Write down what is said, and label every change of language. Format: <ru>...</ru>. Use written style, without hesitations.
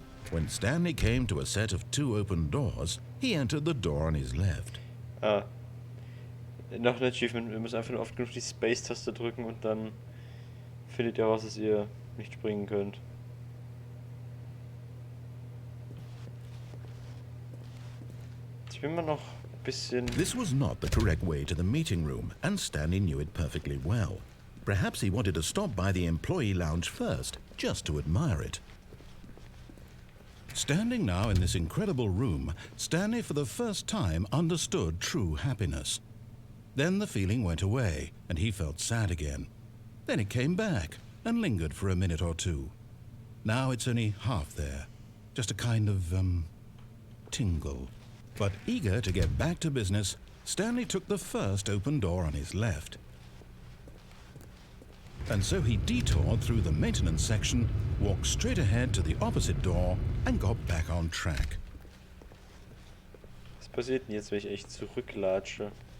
<en>When Stanley came to a set of 2 open doors, he entered the door on his left.</en> <de>Ah. Noch ein Achievement. Wir müssen einfach nur oft genug die Space-Taste drücken und dann findet ihr raus, dass ihr nicht springen könnt. Ich bin immer noch bisschen...</de> <en>This was not the correct way to the meeting room, and Stanley knew it perfectly well. Perhaps he wanted to stop by the employee lounge first, just to admire it. Standing now in this incredible room, Stanley for the first time understood true happiness. Then the feeling went away, and he felt sad again. Then it came back, and lingered for a minute or two. Now it's only half there, just a kind of, tingle. But eager to get back to business, Stanley took the first open door on his left. And so he detoured through the maintenance section, walked straight ahead to the opposite door, and got back on track.</en> <de>Was passiert denn jetzt, wenn ich echt zurücklatsche?</de>